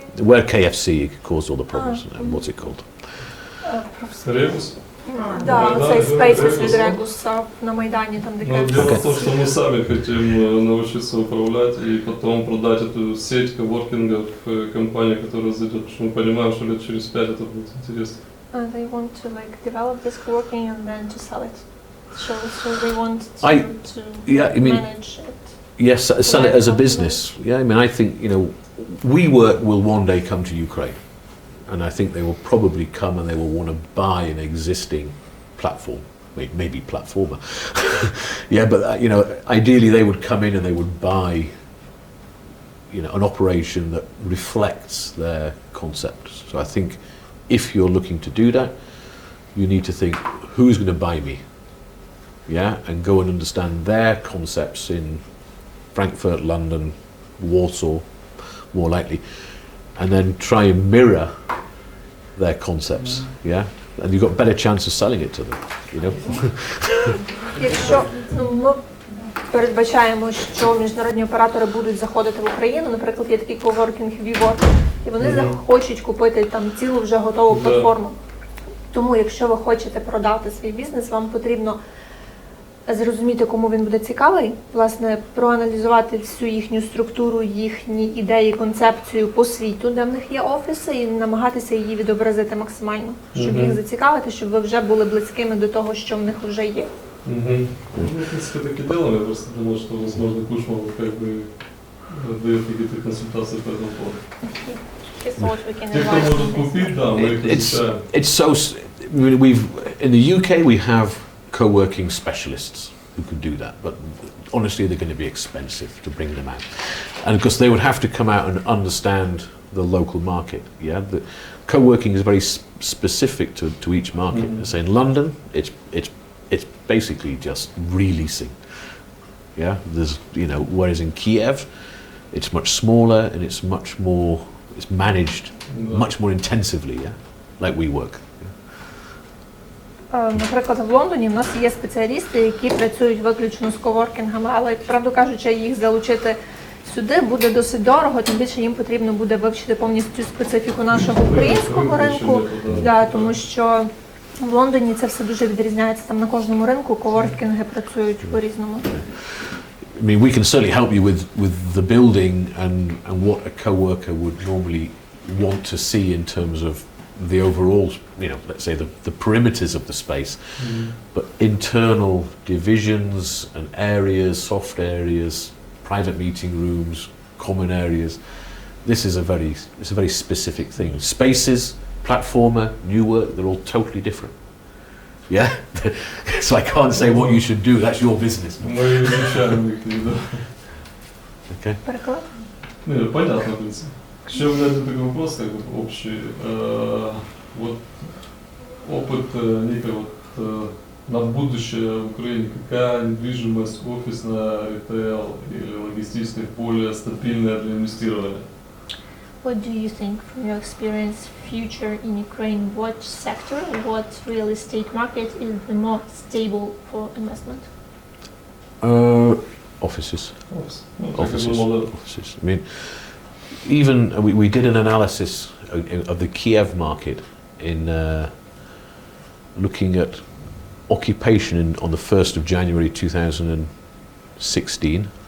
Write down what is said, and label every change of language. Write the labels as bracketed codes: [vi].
[en] Where KFC caused all the problems. What's it called? [ru] Ребус? [uk] Да, цей Spaces від Регуса на Майдані, там де [ru] Ну, дело в том, что мы сами хотим научиться управлять и потом продать эту сеть коворкингов компании, которая зайдет, потому что мы понимаем, что лет через 5 это будет интересно. [en] They want to like develop this coworking and then to sell it. So they want to manage it. Yes, sell it as a business. Yeah, I mean, I think, you know, WeWork will one day come to Ukraine, and I think they will probably come and they will want to buy an existing platform, maybe Platforma. Yeah, but you know, ideally they would come in and they would buy, you know, an operation that reflects their concepts. So I think if you're looking to do that, you need to think, who's going to buy me? Yeah, and go and understand their concepts in Frankfurt, London, Warsaw, more likely, and then try and mirror their concepts. Yeah, and you've got a better chance of selling it to them. You know. [uk] Якщо ми передбачаємо, що міжнародні оператори будуть заходити в Україну, наприклад, є такий коворкінг WeWork, і вони захочуть купити там цілу вже готову платформу. Тому, якщо ви хочете продати свій бізнес, вам потрібно зрозуміти, кому він буде цікавий, власне, проаналізувати всю їхню структуру, їхні ідеї, концепцію по світу, де в них є офіси, і намагатися її відобразити максимально, щоб їх зацікавити, щоб ви вже були близькими до того, що в них вже є. [ru] Ну, в принципе, так и делаем. Я просто думал, что, возможно, Cushman как бы дает какие-то консультации по этому поводу. Те, кто может купить, да, мы их изучаем. [en] It's so. We've in the UK we have co-working specialists who could do that, but honestly they're going to be expensive to bring them out, and because they would have to come out and understand the local market. Yeah, the co-working is very specific to each market. So in London, it's basically just releasing. Yeah, there's, you know, whereas in Kiev, it's much smaller and it's managed much more intensively. Yeah, like WeWork. [uk] Наприклад, в Лондоні в нас є спеціалісти, які працюють виключно з коворкінгами, але, правду кажучи, їх залучити сюди буде досить дорого, тим більше їм потрібно буде вивчити повністю специфіку нашого українського ринку, тому що в Лондоні це все дуже відрізняється, там на кожному ринку коворкінги працюють по-різному. [en] I mean, we can certainly help you with the building and what a co-worker would normally want to see in terms of the overall, let's say the perimeters of the space, but internal divisions and areas, soft areas, private meeting rooms, common areas. This is it's a very specific thing. Spaces, platformer, new work, they're all totally different. Yeah? So I can't say what you should do, that's your business. [ru] Мы изучаем их, да. [en] Okay. [uk] Переклад? [ru] Понятно, в принципе. Еще у меня один такой вопрос, как бы общий. Вот опыт некий на будущее в Украине, какая недвижимость офисная, ритейл или логистическая более стабильная для инвестирования? [en] What do you think from your experience, future in Ukraine, what sector, what real estate market is the most stable for investment? Offices. Offices. Offices. I mean, even we did an analysis of the Kiev market in looking at occupation on the 1st of January 2016.